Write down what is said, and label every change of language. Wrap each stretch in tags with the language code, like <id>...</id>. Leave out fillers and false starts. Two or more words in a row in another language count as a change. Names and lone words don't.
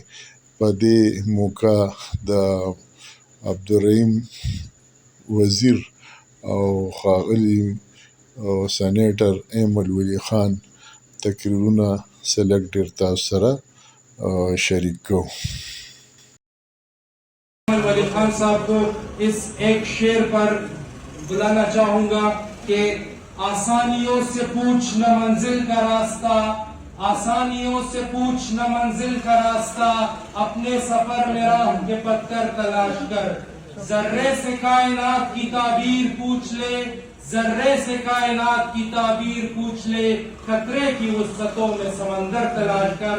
<ps>په دې موقع د عبدالرحیم وزیر او ښاغلي سینیټر ایم الولي خان تقریرونه سلګ ډېر تاسو سره شریک کوو.</ps> <ur>ولی خان صاحب کو اس ایک شعر پر بلانا چاہوں گا کہ آسانیوں سے پوچھ نہ منزل کا راستہ، آسانیوں سے پوچھ نہ منزل کا راستہ، اپنے سفر میں راہ کے پتھر تلاش کر، ذرے سے کائنات کی تعبیر پوچھ لے، ذرے سے کائنات کی تعبیر پوچھ لے، خطرے کی وسعتوں میں سمندر تلاش کر.</ur>